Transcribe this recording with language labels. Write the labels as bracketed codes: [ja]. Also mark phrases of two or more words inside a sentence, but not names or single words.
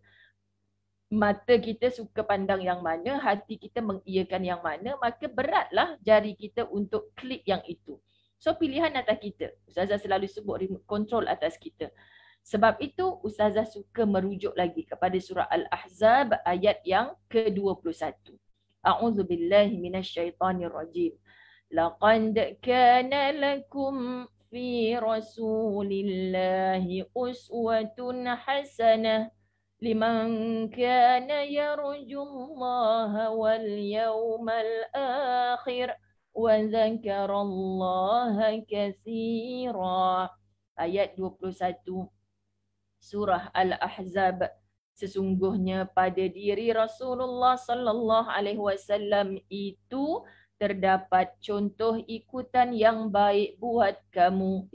[ms] Mata kita suka pandang yang mana, hati kita mengiyakan yang mana, maka beratlah jari kita untuk klik yang itu. So pilihan atas kita. Ustazah selalu sebut [en] remote control [ms] atas kita. Sebab itu Ustazah suka merujuk lagi kepada surah Al-Ahzab ayat yang ke-21. [ar] أعوذ بالله من الشيطان الرجيم. لقد كان لكم في رسول الله أسوة حسنة لمن كان يرجو الله واليوم الآخر وذكر الله كثيرا. [ms] Ayat 21 surah Al-Ahzab. Sesungguhnya pada diri Rasulullah [ar] صلى الله عليه وسلم [ms] itu terdapat contoh ikutan yang baik buat kamu.